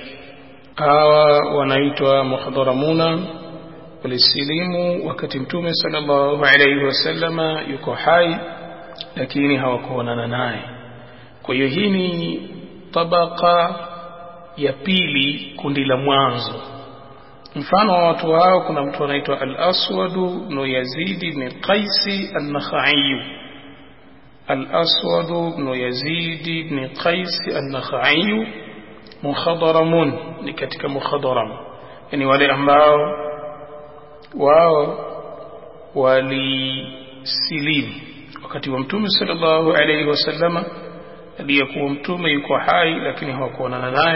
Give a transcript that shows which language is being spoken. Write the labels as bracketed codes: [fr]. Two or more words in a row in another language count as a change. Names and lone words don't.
[sw] Hawa wanaitwa muhadharamuna, walisilimu wakati Mtume [ar] صلى الله عليه وسلم [sw] yuko hai, lakini hawakuonana naye. Kwa hiyo hii ni tabaka ya pili, kundi la mwanzo. Mfano wa watu hao, kuna mtu anaitwa Al-Aswad ibn Yazid ibn Qais an-Nakhai. Al-Aswad ibn Yazid ibn Qais an-Nakhai mukhadaramun, ni katika mukhadaram, yani wale ambao wao walisilimu wakati wa Mtume [ar] صلى الله عليه وسلم, [sw] aliyekuwa Mtume yuko hai lakini hawakuonana naye.